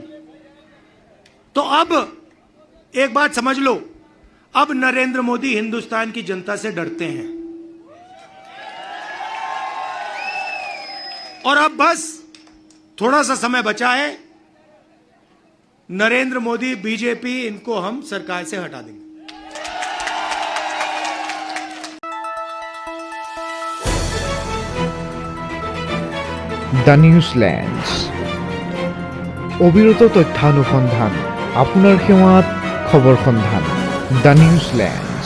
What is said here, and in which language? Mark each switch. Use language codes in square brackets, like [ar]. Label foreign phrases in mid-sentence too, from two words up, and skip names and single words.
[hi] तो अब एक बात समझ लो, अब नरेंद्र मोदी हिंदुस्तान की जनता से डरते हैं और अब बस थोड़ा सा समय बचा है, नरेंद्र मोदी, बीजेपी, इनको हम सरकार से हटा देंगे। [as] দ্য নিউজল্যান্ডছ অবিরত তথ্যানুসন্ধান, আপোনাৰ সেৱাত খবৰ সন্ধান। দ্য নিউজল্যান্ড।